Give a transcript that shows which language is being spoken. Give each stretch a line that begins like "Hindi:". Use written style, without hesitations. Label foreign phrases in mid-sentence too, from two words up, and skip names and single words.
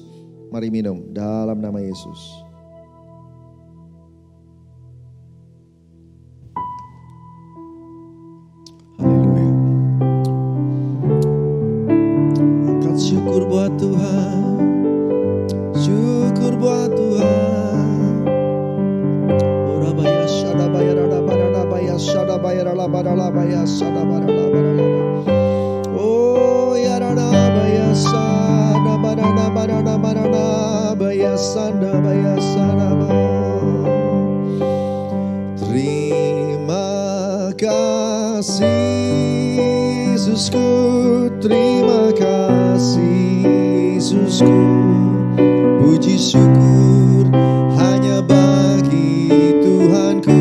Indonesian: Mari minum dalam nama Yesus. Syukur buat Tuhan, syukur buat Tuhan. Orabaya syada bayarada barada baya syada bayarala barala baya syada barala barala. Oh ya rada baya syada barada barada barada baya syada baya syada. Terima kasih Yesusku, terima kasih Yesusku, puji syukur hanya bagi Tuhanku.